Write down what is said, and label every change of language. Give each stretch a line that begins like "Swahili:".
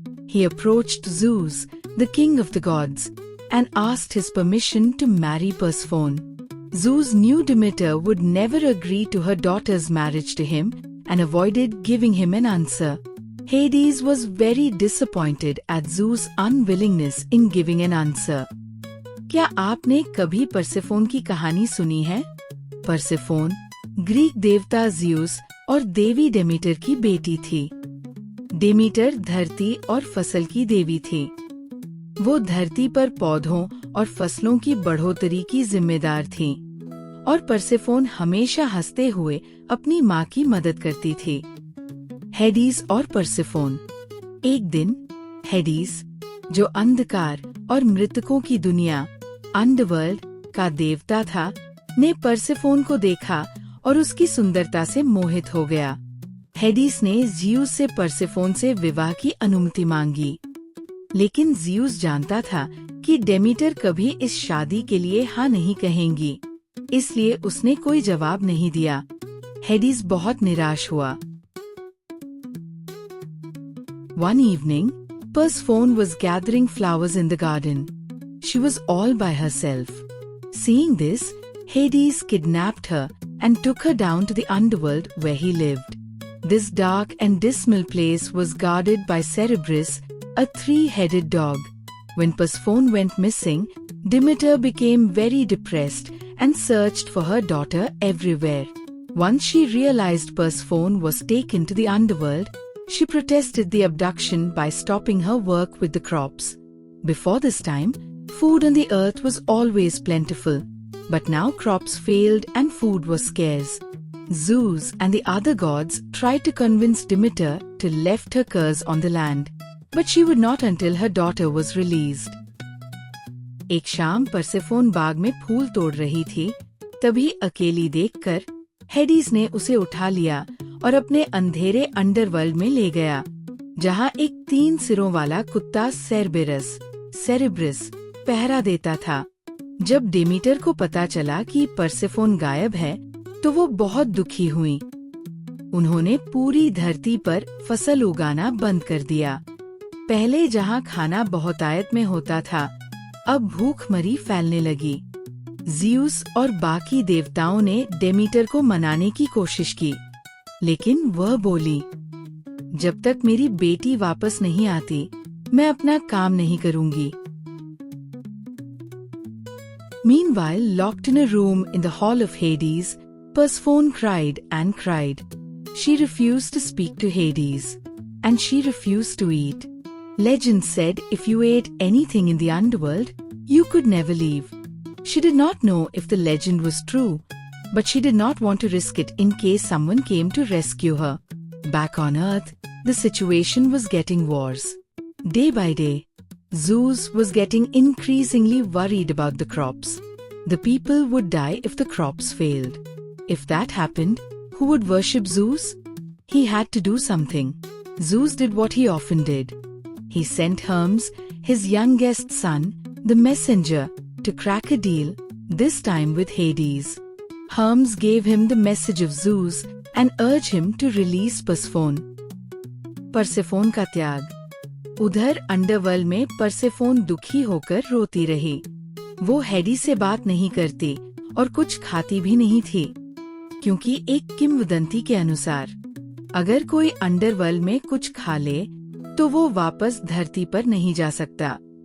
English: He approached Zeus, the king of the gods, and asked his permission to marry Persephone. Zeus knew Demeter would never agree to her daughter's marriage to him and avoided giving him an answer. Hades was very disappointed at Zeus' unwillingness in giving an answer.
Hindi: क्या आपने कभी Persephone की कहानी सुनी है? Persephone Greek देवता Zeus और देवी Demeter की बेटी थी। डेमीटर धरती और फसल की देवी थी। वो धरती पर पौधों और फसलों की बढ़ोतरी की जिम्मेदार थी और परसेफोन हमेशा हंसते हुए अपनी माँ की मदद करती थी। हेडीज और परसेफोन। एक दिन हेडीज, जो अंधकार और मृतकों की दुनिया अंडरवर्ल्ड का देवता था, ने परसेफोन को देखा और उसकी सुंदरता से मोहित हो गया। हेडीस ने ज़्यूस से परसेफोन से विवाह की अनुमति मांगी, लेकिन ज़्यूस जानता था कि डेमीटर कभी इस शादी के लिए हाँ नहीं कहेंगी, इसलिए उसने कोई जवाब नहीं दिया। हेडीस बहुत निराश हुआ।
English: One evening, Persephone was gathering flowers in the garden. She was all by herself. Seeing this, Hades kidnapped her and took her down to the underworld where he lived. This dark and dismal place was guarded by Cerberus, a three-headed dog. When Persephone went missing, Demeter became very depressed and searched for her daughter everywhere. Once she realized Persephone was taken to the underworld, she protested the abduction by stopping her work with the crops. Before this time, food on the earth was always plentiful, but now crops failed and food was scarce. Zeus and the other gods tried to convince Demeter to lift her curse on the land, but she would not until her daughter was released.
Hindi: एक शाम Persephone बाग में फूल तोड़ रही थी, तभी अकेली देखकर हेडीस ने उसे उठा लिया और अपने अंधेरे अंडरवर्ल्ड में ले गया, जहाँ एक 3 सिरों वाला कुत्ता सेरेब्रस पहरा देता था। जब डेमीटर को पता चला कि परसेफोन गायब है, तो वो बहुत दुखी हुई। उन्होंने पूरी धरती पर फसल उगाना बंद कर दिया। पहले जहाँ खाना बहुतायत में होता था, अब भूखमरी फैलने लगी। ज़्यूस और बाकी देवताओं ने डेमीटर को मनाने की कोशिश की, लेकिन वह बोली, जब तक मेरी बेटी वापस नहीं आती, मैं अपना काम नहीं करूंगी।
English: Meanwhile, locked in a room in the hall of Hades, Persephone cried and cried. She refused to speak to Hades, and she refused to eat. Legend said if you ate anything in the underworld, you could never leave. She did not know if the legend was true, but she did not want to risk it in case someone came to rescue her. Back on Earth, the situation was getting worse. Day by day, Zeus was getting increasingly worried about the crops. The people would die if the crops failed. If that happened, who would worship Zeus? He had to do something. Zeus did what he often did. He sent Hermes, his youngest son, the messenger, to crack a deal, this time with Hades. Hermes gave him the message of Zeus and urged him to release Persephone.
Hindi: Persephone का त्याग। उधर underworld में Persephone दुखी होकर रोती रही। वो Heidi से बात नहीं करती और कुछ खाती भी नहीं थी, क्योंकि एक किंवदंती के अनुसार अगर कोई अंडरवर्ल्ड में कुछ खा ले तो वो वापस धरती पर नहीं जा सकता।